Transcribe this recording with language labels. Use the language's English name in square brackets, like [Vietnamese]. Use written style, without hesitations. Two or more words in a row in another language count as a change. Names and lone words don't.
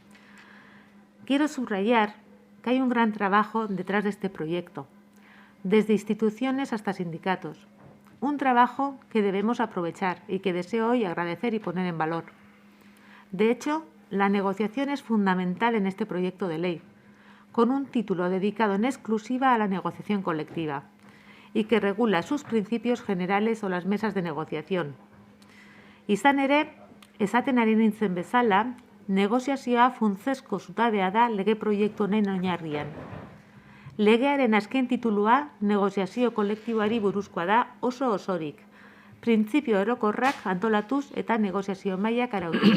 [Spanish] Quiero subrayar que hay un gran trabajo detrás de este proyecto, desde instituciones hasta sindicatos, un trabajo que debemos aprovechar y que deseo hoy agradecer y poner en valor. De hecho, la negociación es fundamental en este proyecto de ley, con un título dedicado en exclusiva a la negociación colectiva y que regula sus principios generales o las mesas de negociación. [Basque] Izan ere, esaten ari nintzen bezala, negoziazioa funtsezko zutabea da lege proiektu honen oinarrian. Legearen azken titulua negoziazio kolektiboari buruzkoa da oso osorik, printzipio orokorrak antolatuz eta negoziazio mailak arautuz.